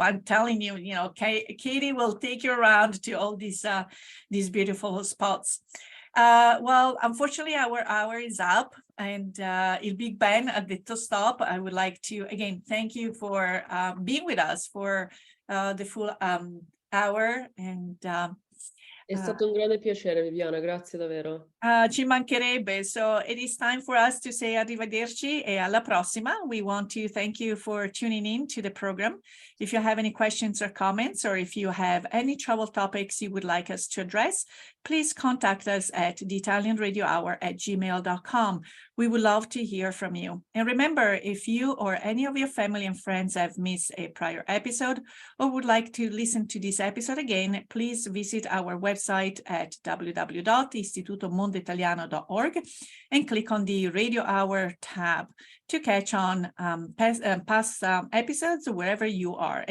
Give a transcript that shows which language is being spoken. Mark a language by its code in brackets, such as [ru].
[en] I'm telling you, Katie will take you around to all these beautiful spots. Well, unfortunately, our hour is up, and Il Big Ben at the stop. I would like to again thank you for being with us for the full hour, and [it] È stato un grande piacere, Viviana, grazie davvero. [en] ci mancherebbe. So it is time for us to say arrivederci e alla prossima. We want to thank you for tuning in to the program. If you have any questions or comments, or if you have any trouble topics you would like us to address, please contact us at theitalianradiohour@gmail.com. We would love to hear from you. And remember, if you or any of your family and friends have missed a prior episode or would like to listen to this episode again, please visit our website at www.istitutomonditaliano.org and click on the Radio Hour tab to catch on past episodes wherever you are.